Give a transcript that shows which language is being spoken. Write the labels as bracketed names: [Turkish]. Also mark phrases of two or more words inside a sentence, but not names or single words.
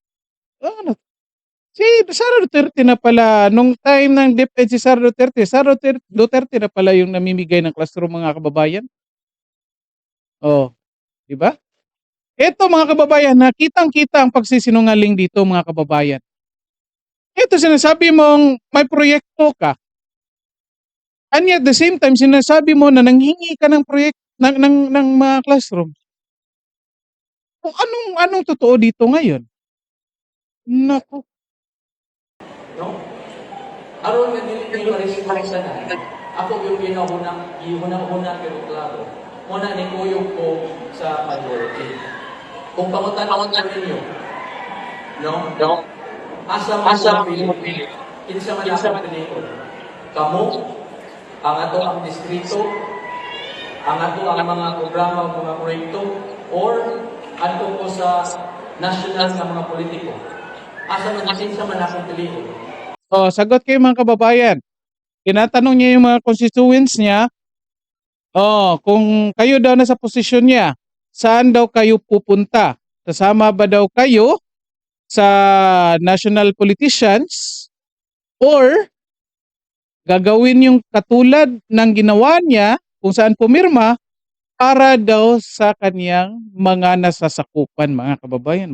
[Filipino] Si Sara Duterte na pala, nung time ng DepEd si Sara Duterte na pala yung namimigay ng classroom, mga kababayan. Oh, 'di ba? Ito mga kababayan, kitang-kita ang pagsisinungaling dito mga kababayan. Ito sinasabi mong may proyekto ka. [English] And yet, at the same time, [Filipino] sinasabi mo na nanghingi ka ng ng mga classroom. Kung anong totoo dito ngayon? Naku. No? [Cebuano] Aron nga dili ni ma-responsa na. Ako yung ginahuna pero klaro. Muna ni kuyog ko sa majority. Kung pangutan-pangutan ninyo, no? Asa mo pili? Kinsa man ako pilion? Kamo, ang ato ang distrito, ang ato ang mga programa, mga proyekto, or ato ko sa national nga mga politiko. Asa man kinsa man akong pilion? Oh, [Filipino] sagot kayo mga kababayan. Tinatanong niya yung mga constituents niya, oh, kung kayo daw nasa posisyon niya, saan daw kayo pupunta? Sasama ba daw kayo sa [English] national politicians [Filipino] or gagawin yung katulad ng ginawa niya kung saan pumirma para daw sa kaniyang mga nasasakupan mga kababayan.